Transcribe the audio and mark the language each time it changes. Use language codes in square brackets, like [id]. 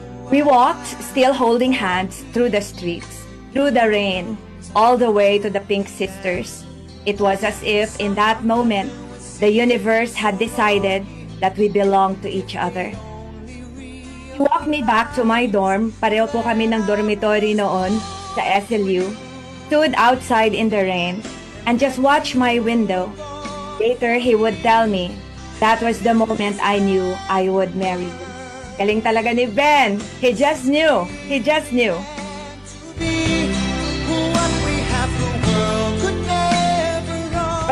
[en] We walked, still holding hands, through the streets, through the rain, all the way to the Pink Sisters. It was as if in that moment, the universe had decided that we belonged to each other. He walked me back to my dorm. [tl] Pareho po kami ng dormitory noon sa SLU. [en] Stood outside in the rain and just watched my window. Later, he would tell me, that was the moment I knew I would marry you. [tl] Galing talaga ni Ben. [en] He just knew. He just knew. Be what we have, the world could never know.